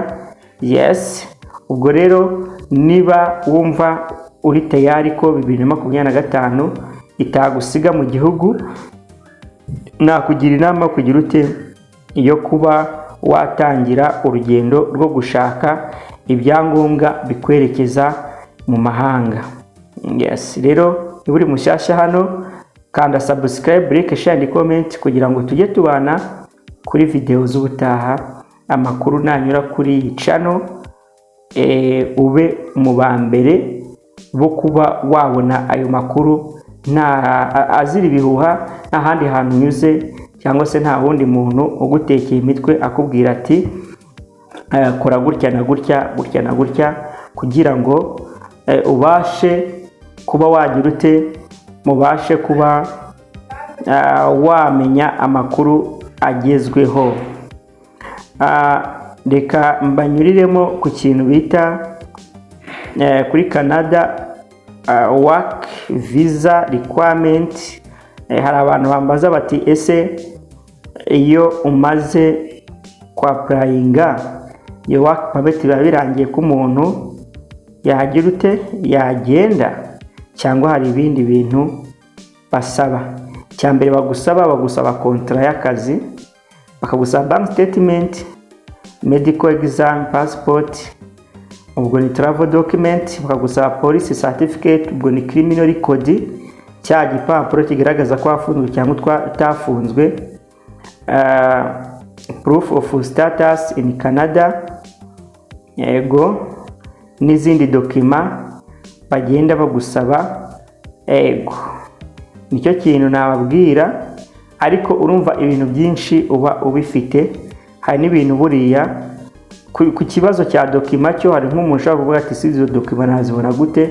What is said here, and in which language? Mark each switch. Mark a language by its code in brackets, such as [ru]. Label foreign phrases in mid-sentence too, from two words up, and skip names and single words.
[rw] Yes, ubwo rero niba wumva uri tayari ko 2025 itagusiga mu gihugu, nakugira inama kugira ute iyo kuba watangira urugendo rwo gushaka ibyangombwa bikwerekeza mu mahanga. Yes, rero niba uri mushyashya hano, kanda subscribe, [en] like, share and comment [rw] kugira ngo tujye tubana kuri video z'ubutaha. Amakuru nanyura kuri iyi channel ube mu bambere bo kuba wabona ayo makuru nta azira ibihuha, nta handi hantu nyuze cyangwa se nta wundi muntu ugutekeye imitwe akubwira ati kora gutya na gutya, kugira ngo ubashe kuba wagira ute, mubashe kuba wamenya amakuru agezweho. Reka mbanyuriremo ku kintu bita kuri Canada [en] work visa requirement. [rw] Hari abantu bambaza bati ese iyo umaze kwa applyinga iyo [en] work permit [rw] biba birangiye ko umuntu yagira ute, yagenda, cyangwa hari ibindi bintu basaba? Cyambere bagusaba contrat y'akazi, bakagusaba [en] bank statement, medical exam, [rw] passport, ubwo ni [en] travel document, [rw] bakagusaba [en] police certificate, [rw] ubwo ni [en] criminal record, [rw] cya gipapuro kigaragaza ko wafunzwe cyangwa utafunzwe, [en] proof of status in Canada, [rw] yego, n'izindi document bagenda bagusaba. Yego, nicyo kintu nababwira. Ariko urumva ibintu byinshi uba ubifite. Hari n'ibintu buriya ku kibazo cya document cyo, hari nk'umuntu ushaka kuvuga ati izo document nazibona gute?